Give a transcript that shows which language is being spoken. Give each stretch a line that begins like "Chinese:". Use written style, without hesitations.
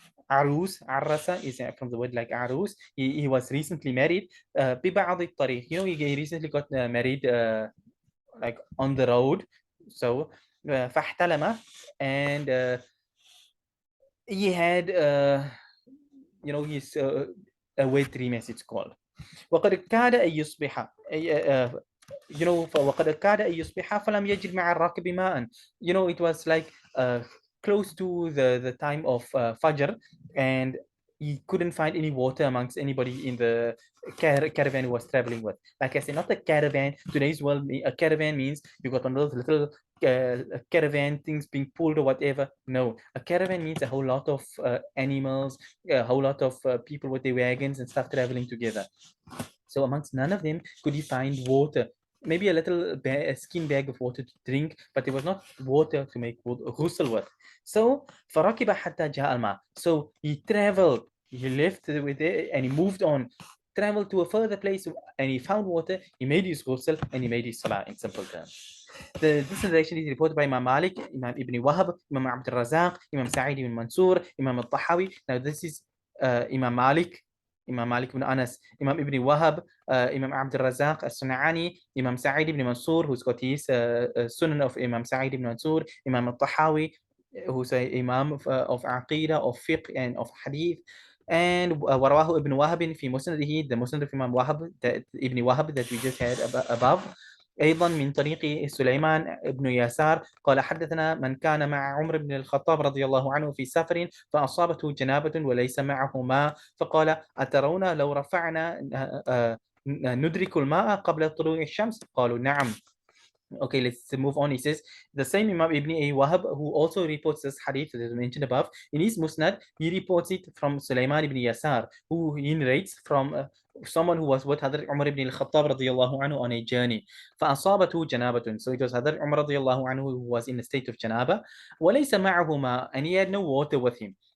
English: Arus, Arrasa is from the word like Arus. He was recently married.
Arabic: ببعض الطريق,
English: you know, he recently got married like on the road. So فاحتلم, and he had you know, his a wet dream as it's called.
Arabic: وقد كاد أن يصبح
English: you know,
Arabic: وقد كاد أن يصبح فلم يجد مع الراكب ماء.
English: You know, it was like close to the time of Fajr, and he couldn't find any water amongst anybody in the caravan he was traveling with. Like I said, not a caravan. Today's world, a caravan means you got one of those little caravan things being pulled or whatever. No, a caravan means a whole lot of animals, a whole lot of people with their wagons and stuff traveling together. So amongst none of them could he find water. Maybe a little skin bag of water to drink, but there was not water to make ghusl with.
Arabic: So فَرَكِبَ حَتَّى جَاءَ الْمَاء.
English: So he traveled, he left with it, and he moved on, traveled to a further place, and he found water, he made his ghusl, and he made his salah, in simple terms. This narration is reported by Imam Malik, Imam Ibn Wahab, Imam Abd al-Razaq, Imam Sa'id ibn Mansur, Imam al-Tahawi. Now this is Imam Malik ibn Anas, Imam Ibn Wahab, Imam Abd al-Razaq al-Sunani, Imam Sa'id ibn Mansur, who's got his Sunan of Imam Sa'id ibn Mansur, Imam al-Tahawi, who's an Imam of Aqidah, of Fiqh, and of Hadith. And
Arabic: ورواه ابن وهب في مسنده,
English: the Musnad of Imam Wahab, Ibn Wahab that we just had above.
Arabic: أيضا من طريق سليمان بن يسار قال حدثنا من كان مع عمر بن الخطاب رضي الله عنه في سفر فأصابته جنابة وليس معه ماء فقال أترون لو رفعنا ندرك الماء قبل طلوع الشمس قالوا نعم.
English: Okay, let's move on. He says the same Imam Ibn Wahab, who also reports this hadith that is mentioned above, in his Musnad, he reports it from Sulaiman ibn Yasar, who he narrates from someone who was with Hadrat Umar ibn al-Khattab radiyallahu anhu on a journey.
Arabic: فَأَصَابَتُهُ جَنَابَةٌ.
English: So it was Hadrat Umar radiyallahu anhu who was in a state of janaba.
Arabic: وَلَيْسَ مَعَهُ مَاء,
English: and he had no water with him.